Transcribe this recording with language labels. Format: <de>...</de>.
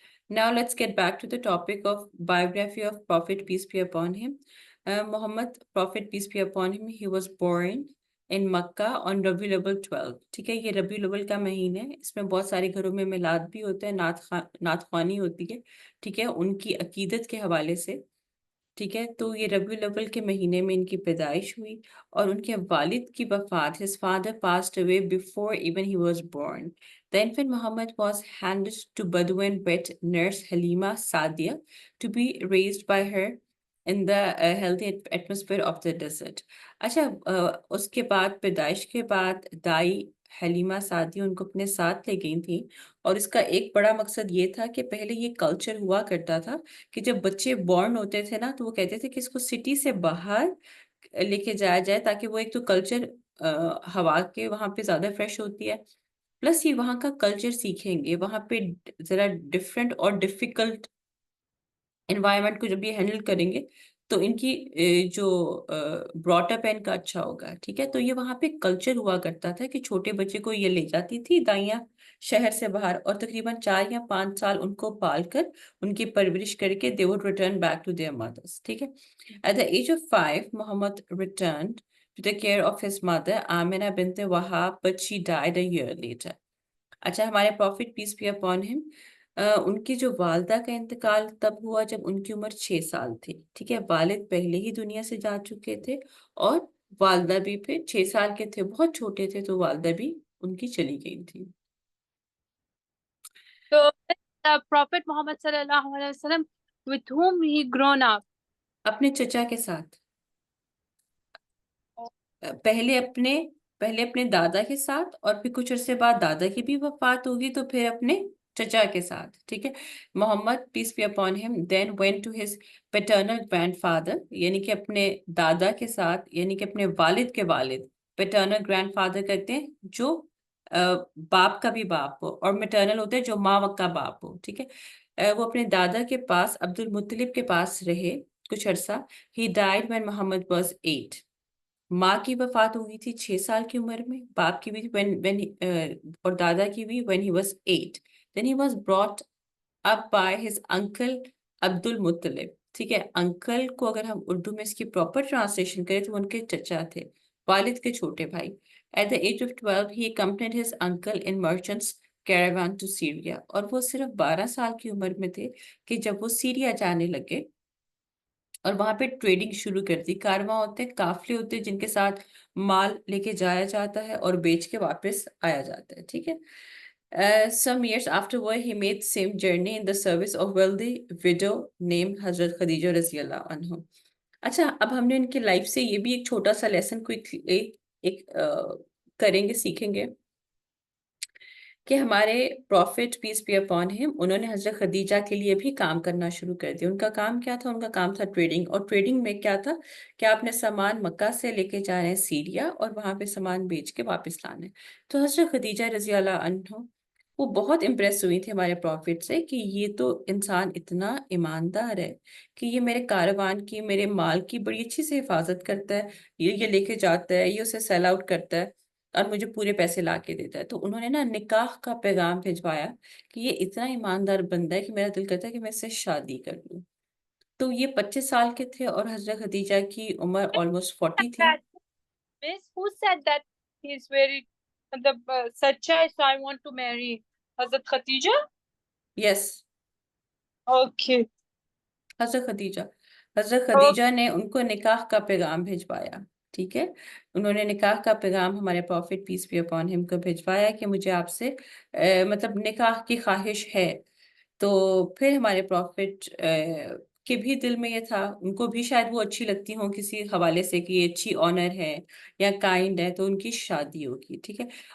<en>Now let's get back to the topic of biography of Prophet, peace be upon him. Muhammad, Prophet, peace be upon him, he was born in Makkah on Rabiul Awwal 12.</en> <ur>ٹھیک ہے. یہ ربیع الاول کا مہینہ ہے، اس میں بہت سارے گھروں میں میلاد بھی ہوتا ہے، نعت خوانی ہوتی ہے. ٹھیک ہے. ان کی عقیدت کے حوالے سے. ٹھیک ہے. تو یہ ربیع الاول کے مہینے میں ان کی پیدائش ہوئی اور ان کے والد کی وفات،</ur> <en>his father passed away before even he was born. The infant Muhammad was handed to Bedouin wet nurse Halima Saadia to be raised by her in the healthy atmosphere of the desert.</en> <ur>اچھا، اس کے بعد پیدائش کے بعد دائی Halima Saadi ان کو اپنے ساتھ لے گئی تھیں، اور اس کا ایک بڑا مقصد یہ تھا کہ پہلے یہ کلچر ہوا کرتا تھا کہ جب بچے بورن ہوتے تھے نا تو وہ کہتے تھے کہ اس کو سٹی سے باہر لے کے جایا جائے، تاکہ وہ ایک تو کلچر ہوا کے وہاں پہ زیادہ فریش ہوتی ہے، پلس یہ وہاں کا کلچر سیکھیں گے، وہاں پہ ذرا ڈفرینٹ اور ڈیفیکلٹ انوائرمنٹ کو جب یہ ہینڈل کریں گے تو ان کی جو براٹ اپ ہے ان کا اچھا ہوگا. ٹھیک ہے. تو یہ وہاں پہ کلچر ہوا کرتا تھا کہ چھوٹے بچے کو یہ لے جاتی تھی دائیاں شہر سے باہر، اور تقریباً 4 یا 5 سال ان کو پال کر ان کی پرورش کر کے</ur> <en>they would return back to their mothers.</en> <ur>ٹھیک ہے.</ur> <en>At the age of 5, Muhammad returned to the care of his mother Amina bint Wahab, but she died a year later.</en> <ur>اچھا، ہمارے profit piece be upon him, ان کی جو والدہ کا انتقال تب ہوا جب ان کی عمر 6 سال تھی. ٹھیک ہے. والد پہلے ہی دنیا سے جا چکے تھے اور والدہ بھی پھر 6 سال کے تھے، بہت چھوٹے تھے تو والدہ بھی ان کی چلی گئی تھی.</ur> <en>So the Prophet Muhammad sallallahu alaihi wasallam, with whom he grown up.</en> <ur>اپنے چچا کے ساتھ. پہلے اپنے دادا کے ساتھ، اور پھر کچھ عرصے بعد دادا کی بھی وفات ہوگی تو پھر اپنے چچا کے ساتھ. ٹھیک ہے.</ur> <en>Muhammad peace be upon him then went to his paternal grandfather,</en> <ur>یعنی کہ اپنے دادا کے ساتھ، یعنی کہ اپنے والد کے والد. پیٹرنل گرینڈ فادر کہتے ہیں جو باپ کا بھی باپ ہو، اور میٹرنل ہوتے ہیں جو ماں کا باپ ہو. ٹھیک ہے. وہ اپنے دادا کے پاس، عبد المطلب کے پاس رہے کچھ عرصہ.</ur> <en>He died when Muhammad was 8.</en> <ur>ماں کی وفات ہوئی تھی 6 سال کی عمر میں، باپ کی بھی اور دادا کی بھی</ur> <en>when he was 8. Then he was brought up by his uncle Abdul Muttalib.</en> <ur>ٹھیک ہے. انکل کو اگر ہم اردو میں اس کی پراپر ٹرانسلیشن کریں تو ان کے چچا تھے، والد کے چھوٹے بھائی.</ur> <en>At the age of 12 he accompanied his uncle in merchant's caravan to Syria.</en> <ur>اور وہ صرف 12 سال کی عمر میں تھے کہ جب وہ سیریا جانے لگے اور وہاں پہ ٹریڈنگ شروع کر دی. کارواں ہوتے ہیں، قافلے ہوتے ہیں جن کے ساتھ مال لے کے جایا جاتا ہے اور بیچ کے واپس آیا جاتا ہے. ٹھیک ہے.</ur> <en>Some years afterward he made same journey in the service of wealthy widow named حضرت Khadija رضی اللہ عنہ.</en> <ur>اچھا، اب ہم نے ان کی لائف سے یہ بھی ایک چھوٹا سا لیسن ایک کریں گے، سیکھیں گے کہ ہمارے profit piece be upon him, انہوں نے حضرت خدیجہ کے لیے بھی کام کرنا شروع کر دیا. ان کا کام کیا تھا؟ ان کا کام تھا ٹریڈنگ. اور ٹریڈنگ میں کیا تھا کہ آپ نے سامان مکہ سے لے کے جا رہے ہیں سیریا، اور وہاں پہ سامان بیچ کے واپس لانا ہے. تو حضرت خدیجہ رضی اللہ عنہ وہ بہت امپریس ہوئی تھی ہمارے پروفٹ سے کہ یہ تو انسان اتنا ایماندار ہے کہ یہ میرے کاروان کی، میرے مال کی بڑی اچھی سے حفاظت کرتا ہے، یہ لے کے جاتا ہے، یہ اسے سیل آؤٹ کرتا ہے اور مجھے پورے پیسے لا کے دیتا ہے. تو انہوں نے نا نکاح کا پیغام بھجوایا کہ یہ اتنا ایماندار بندہ ہے کہ میرا دل کرتا ہے کہ میں اس سے شادی کر لوں. تو یہ 25 سال کے تھے اور حضرت خدیجہ کی عمر آلموسٹ 40 تھی.</ur> <en>Miss, who said that he's very sacha, so I want to marry Hazrat Khatija? Yes. Okay.</en> <ur>حضرت خدیجہ نے ان کو نکاح کا پیغام بھجوایا. ٹھیک ہے. انہوں نے نکاح کا پیغام ہمارے profit piece be upon him کو بھجوایا کہ مجھے آپ سے مطلب نکاح کی خواہش ہے. تو پھر ہمارے پروفٹ کے بھی دل میں یہ تھا، ان کو بھی شاید وہ اچھی لگتی ہوں کسی حوالے سے کہ یہ اچھی آنر ہے یا کائنڈ ہے، تو ان کی شادی ہوگی. ٹھیک ہے.</ur>